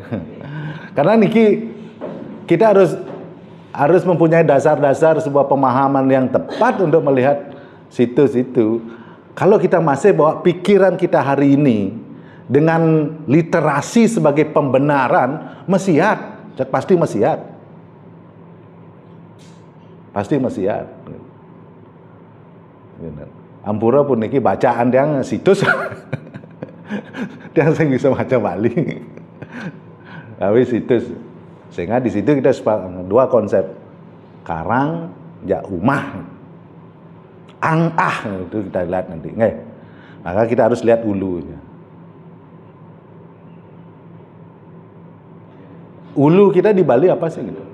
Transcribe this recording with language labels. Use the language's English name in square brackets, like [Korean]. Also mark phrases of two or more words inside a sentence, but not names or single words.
[Indonesian] Karena niki kita harus mempunyai dasar-dasar sebuah pemahaman yang tepat untuk melihat situs itu. Kalau kita masih bawa pikiran kita hari ini dengan literasi sebagai pembenaran, mesiat, pasti mesiat. Pasti mesiat. [Balinese] Ampura pun niki [Indonesian] bacaan yang situs. Dia sing bisa baca Bali. Tapi situs. Sehingga di situ kita sepakat dua konsep. Karang, ya umah. Itu kita lihat nanti. Maka kita harus lihat ulunya. Ulu kita di Bali apa sih gitu?